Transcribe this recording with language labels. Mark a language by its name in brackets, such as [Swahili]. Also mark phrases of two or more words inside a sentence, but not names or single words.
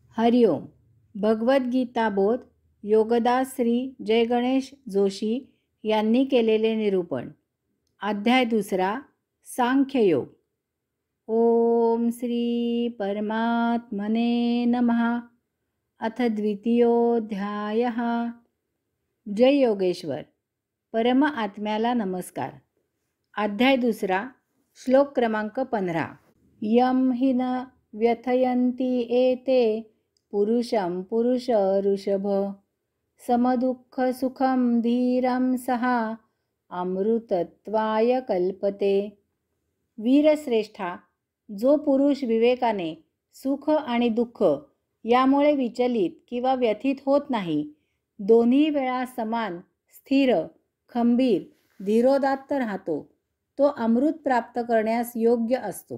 [Marathi] हरिओम. भगवद्गीता बोध योगदास श्री जय गणेश जोशी यांनी केलेले निरूपण. अध्याय 2. सांख्ययोग. [Sanskrit] ओम श्री परमात्मने नमः. अथ द्वितीयोऽध्यायः. जय योगेश्वर. [Marathi] परम आत्म्याला नमस्कार. अध्याय 2. श्लोक क्रमांक 15. [Sanskrit] यम हि न व्यथयन्ति एते पुरुषं पुरुष ऋषभ समदुःख सुखम धीरं सहा अमृतत्वाय कल्पते. [Marathi] वीरश्रेष्ठा, जो पुरुष विवेकाने सुख आणि दुःख यामुळे विचलित किंवा व्यथित होत नाही, दोन्ही वेळा समान स्थिर खंबीर धीरोदात्त राहतो, तो अमृत प्राप्त करण्यास योग्य असतो.